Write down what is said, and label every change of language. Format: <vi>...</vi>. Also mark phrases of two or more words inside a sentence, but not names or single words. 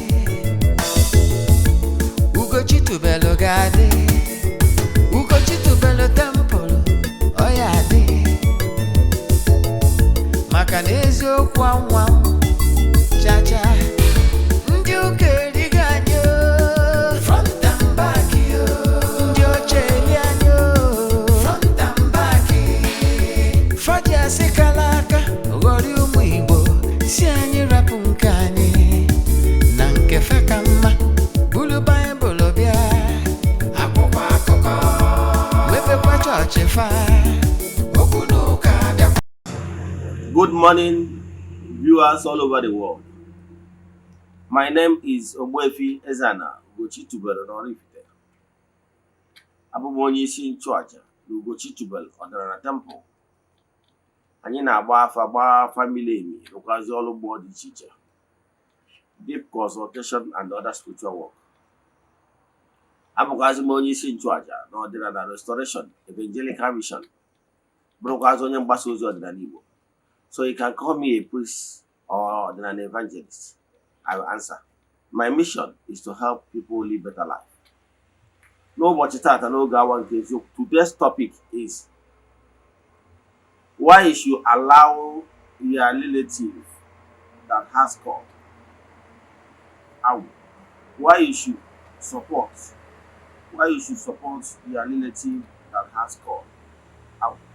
<ig>Ugochi tubelu ga-adị Ugochi tubelu tempụlụ ọ ya adị maka na eziokwu anwa chacha ndị ụka erigo anyị</ig> <en>front and back</en> <ig>ndị oche eli anyị</ig> <en>front and back</en> <ig>faji asị kala aka ghọrọ ụmụ Igbo si anyị rapụ nke anyị na nke fe ka mma bulu Baịbụl bịa akwụkwọ akụkọ mepekwa chọọchị fa okwu n'ụka bịakwa.</ig> <en>Good morning, viewers all over the world. My name is Ogbuefi Eze-Ana Ugochi tubelu n'Oraifite.</en> <ig>Abụ m onye isi nchụaja na Ugochi tubelu ọdịnala temple. Anyị na-agba afa gbaa family emi rụkwazi ọrụ ugbo dị iche iche,</ig> <en>deep consultation and other spiritual work.</en> <ig>Abụkwazi m onye isi nchụaja na ọdịnala</ig> <en>restoration evangelical mission,</en> <ig>bụrụkwazi onye mgbasa ozi ọdịnala Igbo.</ig> <en>So you can call me a priest or an evangelist. I will answer. My mission is to help people live better life.</en> <ig>N'ụbọchị tata n'oge awa nke eziokwu,</ig> <en>today's topic is why you should allow your relative that has called out. Why you should support your relative that has called out.</en>